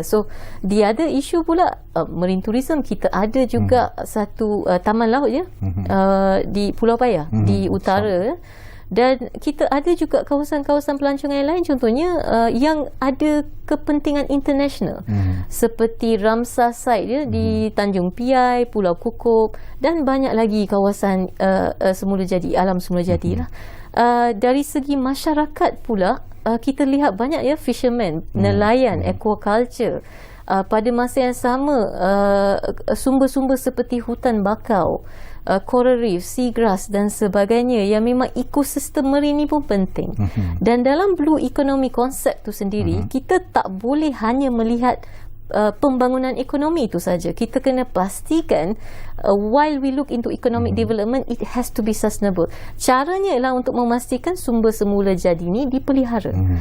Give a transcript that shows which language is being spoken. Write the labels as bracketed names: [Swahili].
[English] So the other issue pula, marine tourism. [Malay] Kita ada juga satu taman laut ya, di Pulau Payah di utara. Dan kita ada juga kawasan-kawasan pelancongan yang lain, contohnya yang ada kepentingan international, seperti Ramsar site ya, di Tanjung Piai, Pulau Kukup, dan banyak lagi kawasan semula jadi, alam semula jadi lah. Dari segi masyarakat pula, kita lihat banyak ya, fishermen, nelayan, aquaculture. Pada masa yang sama, sumber-sumber seperti hutan bakau, coral reef, seagrass dan sebagainya, yang memang ekosistem marine ni pun penting. Dan dalam blue economy konsep tu sendiri, kita tak boleh hanya melihat pembangunan ekonomi itu saja. Kita kena pastikan [English] while we look into economic development, it has to be sustainable. [Malay] Caranya ialah untuk memastikan sumber semula jadi ni dipelihara.